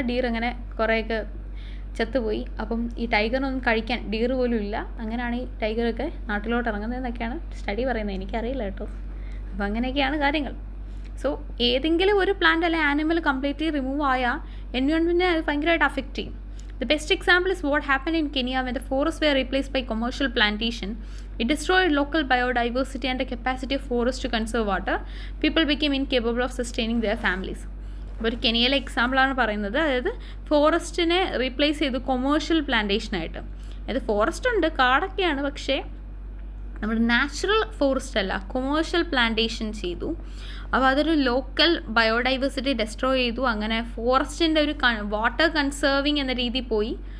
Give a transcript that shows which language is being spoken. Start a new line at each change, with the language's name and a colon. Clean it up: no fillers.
Malayalam: Deer അങ്ങനെ കുറേയൊക്കെ ചത്തുപോയി. അപ്പം ഈ ടൈഗറിനൊന്നും കഴിക്കാൻ ഡീർ പോലും ഇല്ല. അങ്ങനെയാണ് ഈ ടൈഗറൊക്കെ നാട്ടിലോട്ട് ഇറങ്ങുന്നതെന്നൊക്കെയാണ് സ്റ്റഡി പറയുന്നത്. എനിക്കറിയില്ല കേട്ടോ. അപ്പോൾ അങ്ങനെയൊക്കെയാണ് കാര്യങ്ങൾ. സോ ഏതെങ്കിലും ഒരു പ്ലാന്റ് അല്ലെങ്കിൽ ആനിമൽ കംപ്ലീറ്റ്ലി റിമൂവ് ആയാൽ എൻവയോൺമെൻറ്റിനെ അത് ഭയങ്കരമായിട്ട് അഫക്റ്റ് ചെയ്യും.
English: The best example is what happened in Kenya when the forests were replaced by commercial plantation. It destroyed local biodiversity and the capacity of forests to conserve water. People became incapable of sustaining their families.
Malayalam: ഒരു കെനിയയിലെ എക്സാമ്പിളാണ് പറയുന്നത്. അതായത് ഫോറസ്റ്റിനെ replace ചെയ്തു commercial പ്ലാന്റേഷനായിട്ട്. അതായത് forest ഉണ്ട്, കാടൊക്കെയാണ്, പക്ഷേ നമ്മുടെ natural forest അല്ല, കൊമേഴ്ഷ്യൽ പ്ലാന്റേഷൻ ചെയ്തു. അപ്പോൾ അതൊരു ലോക്കൽ ബയോഡൈവേഴ്സിറ്റി ഡെസ്ട്രോയ് ചെയ്തു. അങ്ങനെ ഫോറസ്റ്റിൻ്റെ ഒരു വാട്ടർ കൺസേർവിങ് എന്ന രീതി പോയി.